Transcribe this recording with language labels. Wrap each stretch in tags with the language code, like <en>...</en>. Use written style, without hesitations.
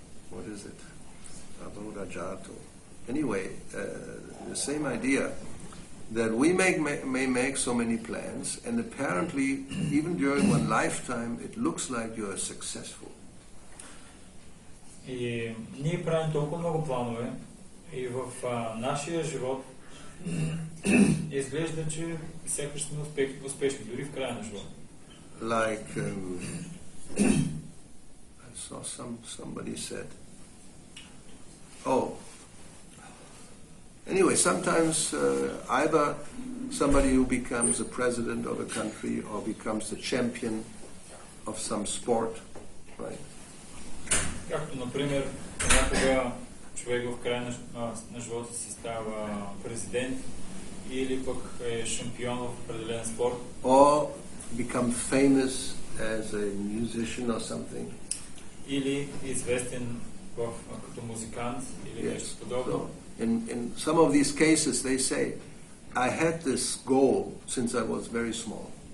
<en>What is it? Prabhupada Jato. Anyway, the same idea that we may make so many plans, and apparently, even during one lifetime, it looks like you are successful.</en> <bg>И ние правим толкова много планове и в нашия живот изглежда, че сякаш сме успешни, дори в края на живота.</bg> <en>Like I saw somebody said, anyway, sometimes either somebody who becomes a president of a country or becomes the champion of some sport, right?</en> <bg>Както, например, някога човек в края на живота си става президент или пък е шампион в определен спорт.</bg> <en>Or become famous as a musician or something.</en> <bg>Или известен като музикант или нещо подобно.</bg> <en>So, in some of these cases they say, I had this goal since I was very small.</en>